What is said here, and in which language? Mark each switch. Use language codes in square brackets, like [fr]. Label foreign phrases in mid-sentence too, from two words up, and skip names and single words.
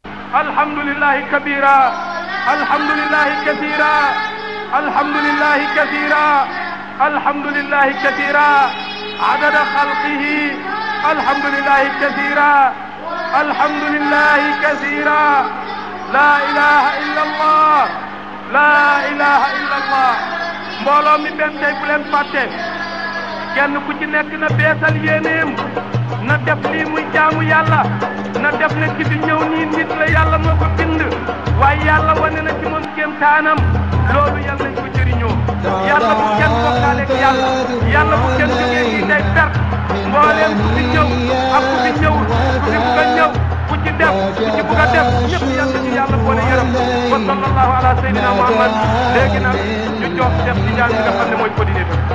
[ar] الحمد لله كبيرا الحمد لله كثيرا الحمد لله كثيرا الحمد لله كثيرا عدد خلقه الحمد لله كثيرا الحمد لله كثيرا لا إله إلا الله لا إله إلا الله [wo] mbooloo mi benn tey bu leen fàtte kenn ku ci nekk na beesal yéeneem na def lii muy jaamu yàlla na def ne ki di ñëw nii nit la yàlla moo ko bind waaye yàlla wane na ci moom kéemtaanam loolu yàlla nañ ko jëriñoo yàlla bu kenn bokkaale ak yàlla yàlla bu kenn jógee fii day perte mbooleem ku fi ñëw ak ku fi ñëwul ku fi bugg a ñëw ku ci def ku ci bugg a def ñëpp yàlla ñu yàlla boole yërëm [ar] وصلى الله على سيدنا محمد [wo] léegi nag ñu jox def ci ñaan bi nga xam ne mooy coordinateur.